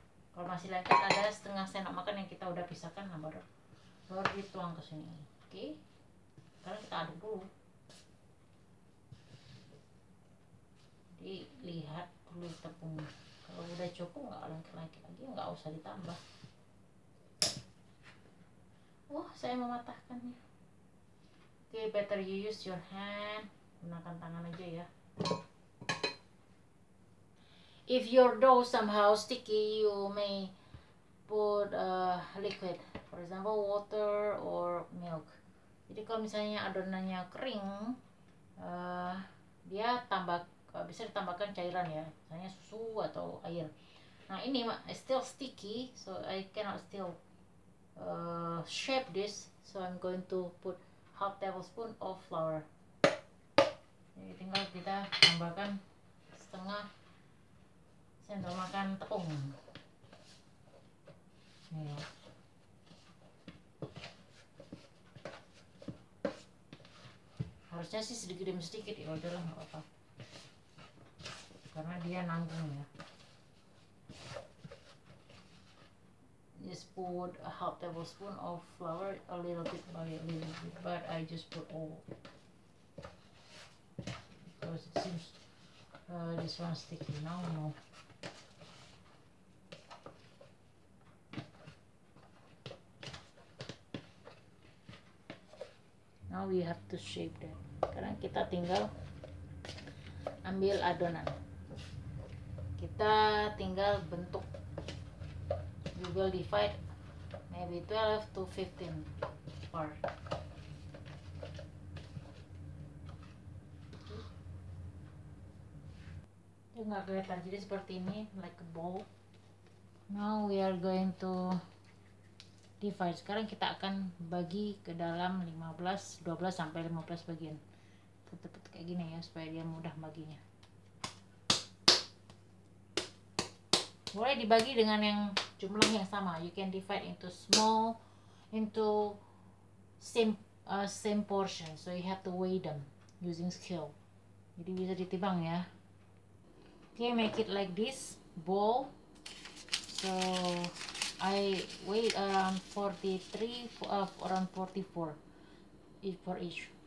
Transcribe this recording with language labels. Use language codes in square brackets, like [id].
[id] Kalau masih lengket ada setengah sendok makan yang kita udah pisahkan, nah baru dituang ke sini. Oke. Sekarang kita aduk dulu. Jadi lihat dulu tepung. Kalau udah cukup nggak lengket-lengket lagi, nggak usah ditambah. Wah, saya mematahkannya. [en] Oke, better you use your hand. [id] Gunakan tangan aja ya. [en] If your dough somehow sticky, you may put liquid, for example water or milk. [id] Jadi kalau misalnya adonannya kering, dia bisa ditambahkan cairan ya, misalnya susu atau air. Nah ini [en] still sticky, so I cannot still shape this, so I'm going to put half tablespoon of flour. [id] Jadi tinggal kita tambahkan setengah sendok makan tepung. Nih. harusnya sih sedikit demi sedikit, ya udahlah nggak apa-apa karena dia nanggung ya. [en] Just put a half tablespoon of flour, a little bit by a little bit, but I just put all because it seems this one sticky. Now no. Now we have to shape that. [id] Sekarang kita tinggal ambil adonan. Kita tinggal bentuk. [en] We will divide maybe 12 to 15 part. [id] Itu nggak kelihatan, jadi seperti ini, [en] like a ball. Now we are going to divide. [id] Sekarang kita akan bagi ke dalam 12 sampai 15 bagian. Tetap kayak gini ya supaya dia mudah baginya. Boleh dibagi dengan yang jumlah yang sama. [en] You can divide into small, into same portion. So you have to weigh them using scale. [id] Jadi bisa ditimbang ya. [en] Okay, make it like this ball. So I weigh around 43, around 44 for each.